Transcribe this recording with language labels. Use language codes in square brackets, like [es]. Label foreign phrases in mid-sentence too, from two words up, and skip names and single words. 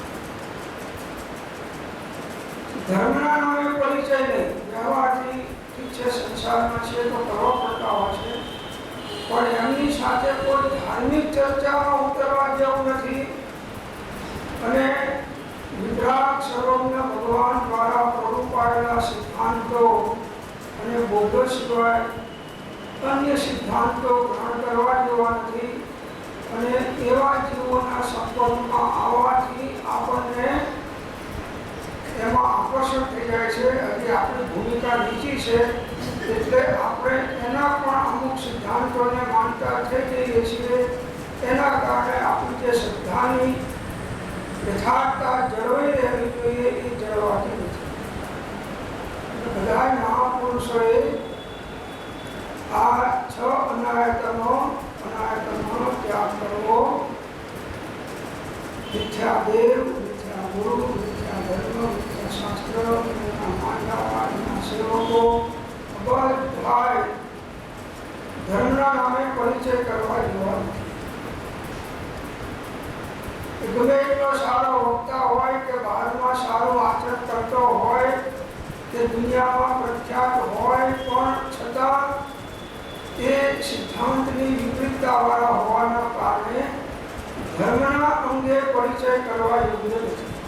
[gu] ધર્મના નામે પરિચય નહીં વ્યવહારથી ઠીક છે સંસારમાં છે તો કરવા પડતા હોય છે પણ એમની સાથે કોઈ ધાર્મિક ચર્ચામાં ઉતરવા જેવું નથી। અને વિતરાગ સર્વજ્ઞ ભગવાન દ્વારા પૂરું પાડેલા સિદ્ધાંતો અને બોધ સિવાય અન્ય સિદ્ધાંતો ગ્રહણ કરવા જેવા નથી। અને એવા જીવોના સંપર્કમાં આવવાથી આપણને એમાં આકર્ષણ થઈ જાય છે। હજી આપણી ભૂમિકા નીચી છે એટલે આપણે એના પણ અમુક સિદ્ધાંતોને માનતા થઈ જઈએ છીએ। એના કારણે આપણી જે શ્રદ્ધાની યથાર્થતા જળવાઈ રહેવી જોઈએ એ જળવાતી નથી। બધા મહાપુરુષોએ આ 6 અનાયતનો ત્યાગ કરવો। મિથ્યા દેવ, મિથ્યા ગુરુ, મિથ્યા ધર્મ, મિથ્યા શાસ્ત્ર, માન્યતા સેવકો બધાય ધર્મના નામે પરિચય કરવા જેવા નથી। गमे એટલો સારો વક્તા હોય કે બહારમાં સારું આચરણ કરતો હોય કે દુનિયામાં પ્રખ્યાત હોય પણ છતાં એ સિદ્ધાંતની વિપરીતતા વાળા હોવાના કારણે ધર્મના અંગે પરિચય કરવા યોગ્ય નથી।